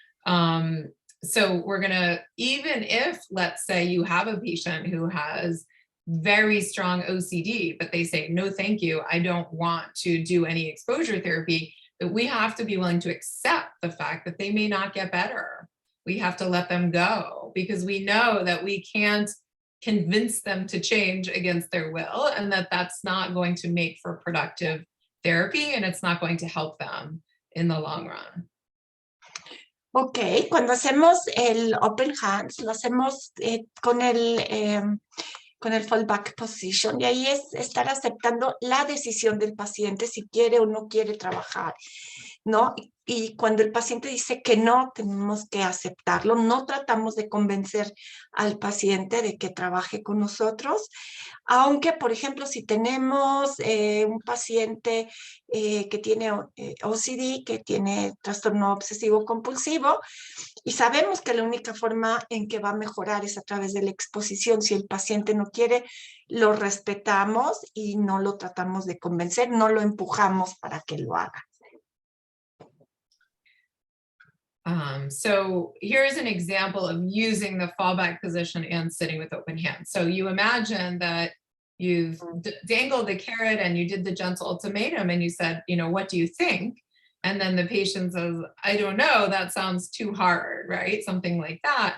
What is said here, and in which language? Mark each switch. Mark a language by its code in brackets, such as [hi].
[en] So we're gonna, even if, let's say you have a patient who has very strong OCD, but they say, no, thank you, I don't want to do any exposure therapy, but we have to be willing to accept the fact that they may not get better. We have to let them go because we know that we can't convince them to change against their will, and that that's not going to make for productive therapy, and it's not going to help them in the long run. [es] Ok, cuando hacemos el open hands, lo hacemos con el fallback position, y ahí es estar aceptando la decisión del paciente si quiere o no quiere trabajar, ¿no? Y cuando el paciente dice que no, tenemos que aceptarlo. No tratamos de convencer al paciente de que trabaje con nosotros, aunque, por ejemplo, si tenemos un paciente que tiene OCD, que tiene trastorno obsesivo compulsivo, y sabemos que la única forma en que va a mejorar es a través de la exposición. Si el paciente no quiere, lo respetamos y no lo tratamos de convencer, no lo empujamos para que lo haga. [en] So here's an example of using the fallback position and sitting with open hands. So you imagine that you've dangled the carrot and you did the gentle ultimatum and you said, you know, what do you think? And then the patient says, I don't know, that sounds too hard, right? Something like that.